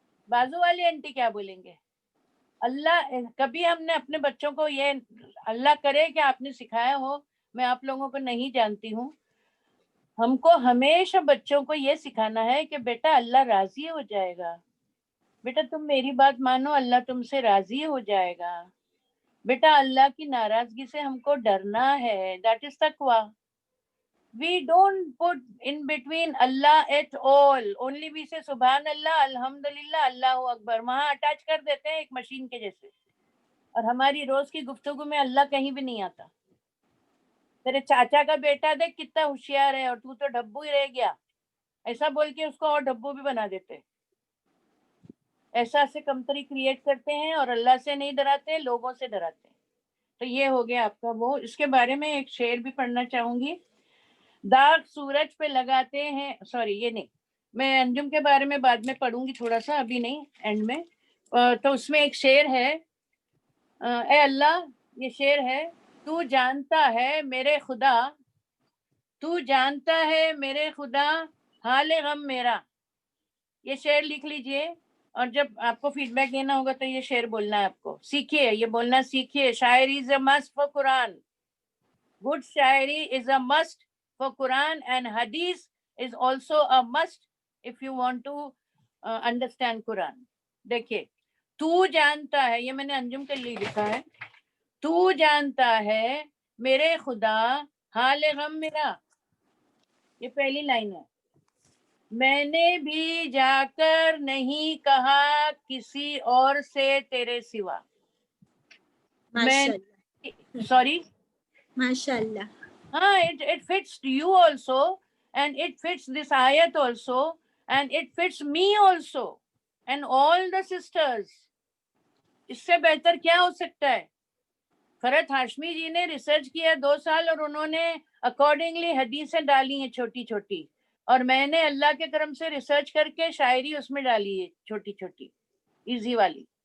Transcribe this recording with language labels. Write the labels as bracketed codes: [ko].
[ur] بازو والی آنٹی کیا بولیں گے؟ اللہ, کبھی ہم نے اپنے بچوں کو, یہ اللہ کرے کہ آپ نے سکھایا ہو, میں آپ لوگوں کو نہیں جانتی ہوں, ہم کو ہمیشہ بچوں کو یہ سکھانا ہے کہ بیٹا اللہ راضی ہو جائے گا, بیٹا تم میری بات مانو, اللہ تم سے راضی ہو جائے گا. بیٹا اللہ کی ناراضگی سے ہم کو ڈرنا ہے, [en] that is [ur] تقویٰ. [en] We don't put in between Allah at all. Only we say [ar] Subhan Allah, Alhamdulillah, Allahu Akbar. [ur] وہاں اٹیچ کر دیتے ہیں ایک مشین کے جیسے, اور ہماری روز کی گفتگو میں اللہ کہیں بھی نہیں آتا. تیرے چاچا کا بیٹا دیکھ کتنا ہوشیار ہے اور تو ڈبو ہی رہ گیا, ایسا بول کے اس کو اور ڈبو بھی بنا دیتے. ایسا سے کمتری کریٹ کرتے ہیں اور اللہ سے نہیں ڈراتے, لوگوں سے ڈراتے ہیں. تو یہ ہو گیا آپ کا وہ. اس کے بارے میں ایک شعر بھی پڑھنا چاہوں گی. داغ سورج پہ لگاتے ہیں, سوری یہ نہیں, میں انجم کے بارے میں بعد میں پڑھوں گی تھوڑا سا, ابھی نہیں, اینڈ میں. تو اس میں ایک شعر ہے, اے اللہ, یہ شعر ہے, تو جانتا ہے میرے خدا, تو جانتا ہے میرے خدا حال غم میرا. یہ شعر لکھ لیجئے, اور جب آپ کو فیڈ بیک دینا ہوگا تو یہ شعر بولنا ہے آپ کو. سیکھیے, یہ بولنا سیکھیے. شاعری [en] is a must for [ur] قرآن. [en] Good شاعری is a must for Quran, and Hadith is also a must if you want to understand Quran. [ur] دیکھیے, تو جانتا ہے, یہ میں نے انجم کے لیے لکھا ہے, تو جانتا ہے میرے خدا حال غم میرا. یہ پہلی لائن ہے. میں نے بھی جا کر نہیں کہا کسی اور سے تیرے سوا. [en] Sorry. [ar] MashaAllah. [en] It fits you also, and it fits this ayat also, and it fits me also, and all the sisters. [ur] اس سے بہتر کیا ہو سکتا ہے؟ فرحت ہاشمی جی نے ریسرچ کیا 2 سال اور انہوں نے اکارڈنگلی حدیثیں ڈالی ہیں چھوٹی چھوٹی, اور میں نے اللہ کے کرم سے ریسرچ کر کے شاعری اس میں ڈالی ہے چھوٹی چھوٹی ایزی والی.